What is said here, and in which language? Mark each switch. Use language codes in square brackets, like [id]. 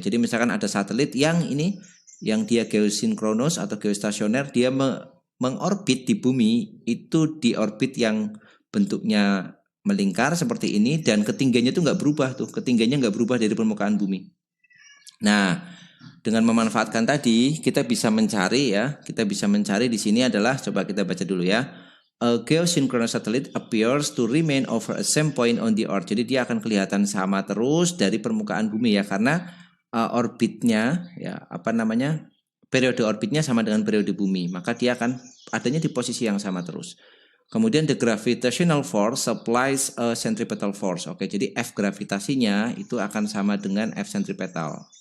[id] Jadi misalkan ada satelit yang dia geosinkronus atau geostasioner, dia mengorbit di bumi, itu di orbit yang bentuknya melingkar seperti ini, dan ketinggiannya itu nggak berubah tuh, ketinggiannya nggak berubah dari permukaan bumi. Nah, dengan memanfaatkan tadi kita bisa mencari ya, di sini adalah, coba kita baca dulu ya, [en] a geosynchronous satellite appears to remain over a same point on the Earth. [id] Jadi dia akan kelihatan sama terus dari permukaan bumi ya, karena orbitnya ya periode orbitnya sama dengan periode bumi, maka dia akan adanya di posisi yang sama terus. [en] Kemudian the gravitational force supplies a centripetal force. [id] Oke, jadi F gravitasinya itu akan sama dengan F centripetal.